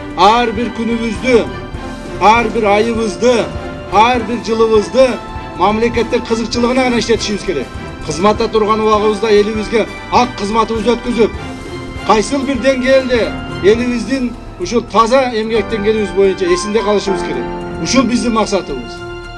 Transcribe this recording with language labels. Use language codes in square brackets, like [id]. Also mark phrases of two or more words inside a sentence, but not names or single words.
[ky] har bir günümüzdü, har bir ayыбызды, har bir жылыбызды мамлекеттин кызыкчылыгына гана иштетишибиз керек. Кызматта турган убагыбызда элибизге ак кызматыбызды өткүзүп, кайсыл бир деңгээлде элибиздин ушул таза эмгек деңгээлибиз боюнча эсинде калышыбыз керек. Ушул биздин максатыбыз.